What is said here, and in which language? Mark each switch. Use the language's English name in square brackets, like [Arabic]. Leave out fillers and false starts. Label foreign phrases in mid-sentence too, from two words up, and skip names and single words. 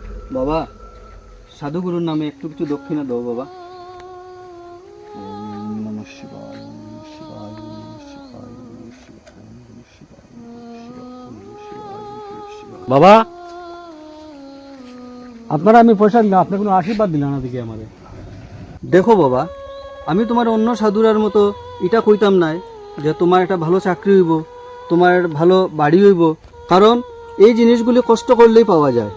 [Bangla] বাবা, সাধুগুরুর নামে একটু কিছু দক্ষিণা দাও বাবা। [Sanskrit] ওম নমঃ শিবায়, ওম নমঃ শিবায়, ওম নমঃ শিবায়, ওম নমঃ শিবায়, ওম নমঃ শিবায়, ওম নমঃ শিবায়, ওম নমঃ শিবায়। [Bangla] বাবা, আপনারা আমি পয়সা দিলাম, আপনি কোনো আশীর্বাদ দিলেন না দেখি আমাদের। দেখো বাবা, আমি তোমার অন্য সাধুরার মতো এটা কইতাম নাই যে তোমার একটা ভালো চাকরি হইব, তোমার ভালো বাড়ি হইব, কারণ এই জিনিসগুলি কষ্ট করলেই পাওয়া যায়।